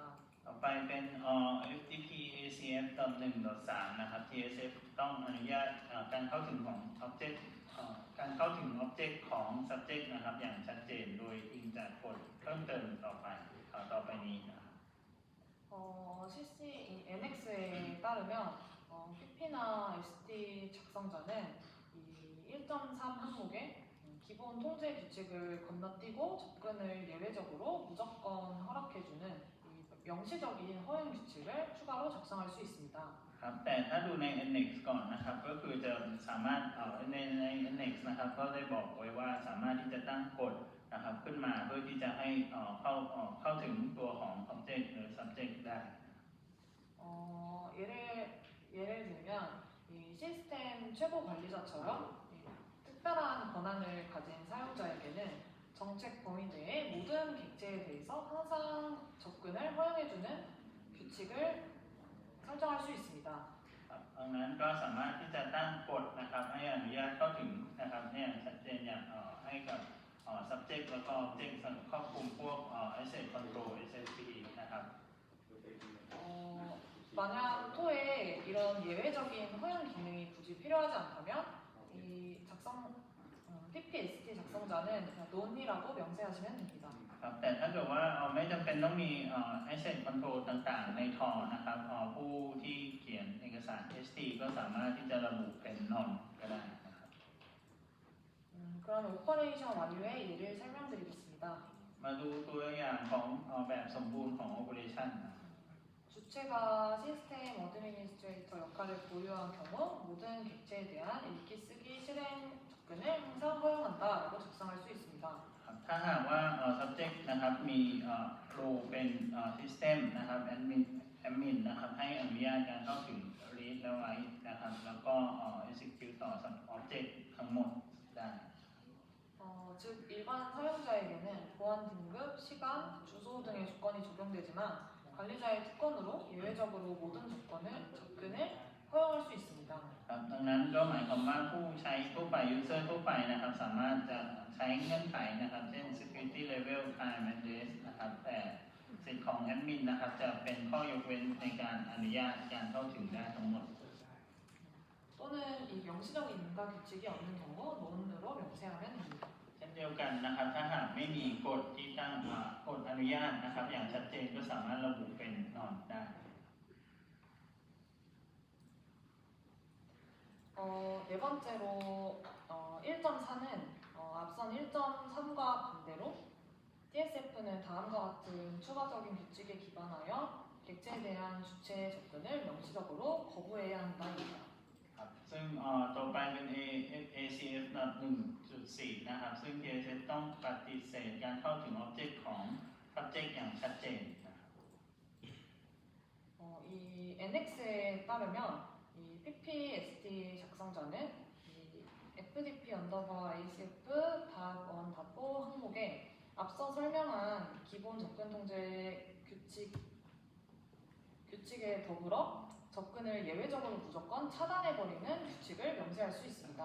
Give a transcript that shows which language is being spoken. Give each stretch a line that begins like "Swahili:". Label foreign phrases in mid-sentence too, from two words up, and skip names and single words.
Thai: ต่อไปเป็น FTP ACF 1.3 นะครับ TSF ต้องอนุญาตการเข้าถึงของ object การเข้าถึง object ของ subject นะครับอย่างชัดเจนโดยอิงจากกฎเพิ่มเติมต่อไปนี้นะครับ
Korean: CC NX에 따르면 PP나 ST 작성자는 이 1.3 항목의 기본 통제 규칙을 건너뛰고 접근을 예외적으로 무조건 허락해주는 이 명시적인 허용 규칙을 추가로 작성할 수 있습니다.
Thai: ครับแต่ถ้าดูใน NX ก่อนนะครับก็คือจะสามารถใน NX นะครับก็ได้บอกไว้ว่าสามารถที่จะตั้งกฎนะครับขึ้นมาเพื่อที่จะให้เข้าถึงตัวของ object หรือ subject ได้
Korean: 예를 들면 이 시스템 최고 관리자처럼 특별한 권한을 가진 사용자에게는 정책 범위 내의 모든 객체에 대해서 항상 접근을 허용해주는 규칙을 설정할 수 있습니다.
Thai: ดังนั้นก็สามารถที่จะตั้งกฎนะครับให้อนุญาตเข้าถึงนะครับให้อย่างชัดเจนอย่างให้กับ subject แล้วก็ object ครอบคลุมพวก
English: asset control SSP
Thai: นะครับ
Korean: 만약 토에 이런 예외적인 허용 기능이 굳이 필요하지 않다면 이 PPST 작성자는 논이라고 명세하시면 됩니다.
Thai: ครับแต่ถ้าเกิดว่าไม่จำเป็นต้องมี
English: asset control
Thai: ต่างๆในทอนะครับผู้ที่เขียนเอกสาร ST ก็สามารถที่จะระบุเป็น non ก็ได้นะครับ
Korean: 그러면 오퍼레이션 완료의 예를 설명드리겠습니다.
Thai: มาดูตัวอย่างของแบบสมบูรณ์ของ operation นะ
Korean: 주체가
English: system administrator
Korean: 역할을 보유한 경우 모든 객체에 대한 읽기, 쓰기, 실행 접근을 항상 허용한다라고 작성할 수 있습니다.
Thai: ถ้าหากว่า subject นะนะครับมีโรเป็น system นะครับadmin นะครับให้อนุญาตการเข้าถึง read และ write นะครับแล้วก็execute ต่อ object ทั้งหมดได้
Korean: 즉 일반 사용자에게는 보안 등급, 시간, 주소 등의 조건이 적용되지만 관리자의 특권으로 예외적으로 모든 접근을 허용할 수 있습니다.
Thai: ครับดังนั้นก็หมายความว่าผู้ใช้ทั่วไป user ทั่วไปนะครับสามารถจะใช้เงื่อนไขนะครับเช่น
English: security level time address
Thai: นะครับแต่สิทธิ์ของ admin นะครับจะเป็นข้อยกเว้นในการอนุญาตการเข้าถึงได้ทั้งหมด
Korean: 또는 이 명시적인 인가 규칙이 없는 경우 논으로 명세하면 됩니다.
Thai: เช่นเดียวกันนะครับถ้าหากไม่มีกฎที่ตั้งกฎอนุญาตนะครับอย่างชัดเจนก็สามารถระบุเป็นนอนได้
Korean: 네 번째로 1.4는 앞선 1.3과 반대로 DSF는 다음과 같은 추가적인 규칙에 기반하여 객체에 대한 주체의 접근을 명시적으로 거부해야 한다입니다.
Thai: ครับซึ่งต่อไปเป็น ACF 1.4 นะครับซึ่ง DSF ต้องปฏิเสธการเข้าถึง Object ของ Subject อย่างชัดเจนนะครับ
Korean: 이 NX에 따르면 이 PPSD 작성 전은 이 FDP ACF .1.5 항목에 앞서 설명한 기본 접근 통제 규칙에 더불어 접근을 예외적으로 무조건 차단해버리는 규칙을 명시할 수 있습니다.